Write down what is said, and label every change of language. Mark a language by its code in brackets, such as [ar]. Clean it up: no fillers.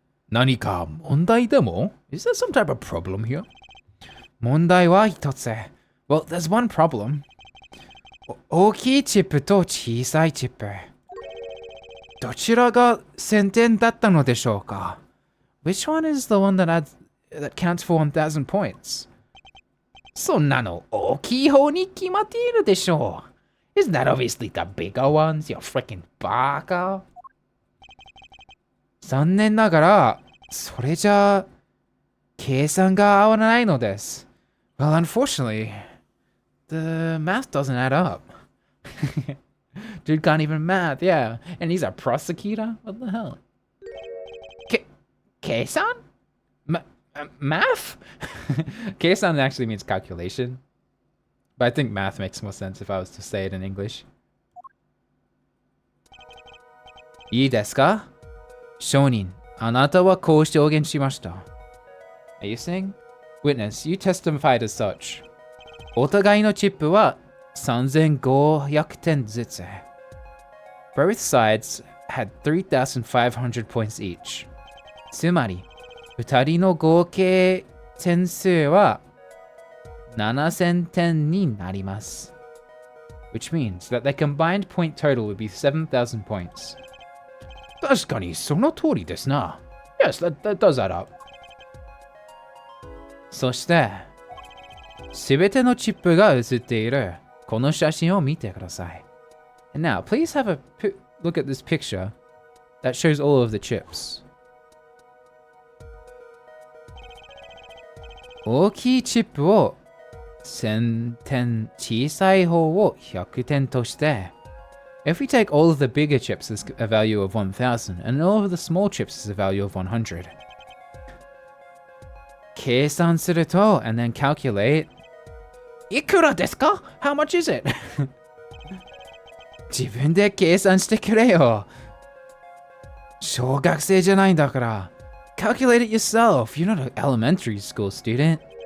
[ja] 何か問題でも? [en] Is there some type of problem here? [ja] 問題は一つ. [en] Well, there's one problem. [ja] 大きいチップと小さいチップ。どちらが1000点だったのでしょうか? [en] Which one is the one that counts for 1000 points? [ja] そんなの大きい方に決まっているでしょう. [en] Isn't that obviously the bigger ones? You freaking baka. [ja] 残念ながら、それじゃ計算が合わないのです. [en] Well, unfortunately, the math doesn't add up. Dude can't even math, yeah. And he's a prosecutor? What the hell? Keisan? Math? Keisan actually means calculation. But I think math makes more sense if I was to say it in English. [ja] いいですか? 証人、あなたはこう証言しました. [en] Are you saying? Witness, you testified as such. [ja] お互いのチップは3500点ずつ. [en] Both sides had 3,500 points each. [ja] つまり、二人の合計点数は7000点になります. [en] Which means that their combined point total would be 7,000 points. [ja] 確かにその通りですな. [en] Yes, that does add up. [ja] そして、すべてのチップが写っているこの写真を見てください. [en] And now, please have a look at this picture that shows all of the chips. [ja] 大きいチップを1000点、小さい方を100点として、 [en] if we take all of the bigger chips as a value of 1000 and all of the small chips as a value of 100, [ja] 計算すると [en] and then calculate [ja] いくらですか? [en] How much is it? [ja] 自分で計算してくれよ。小学生じゃないんだから。 [en] Calculate it yourself. You're not an elementary school student.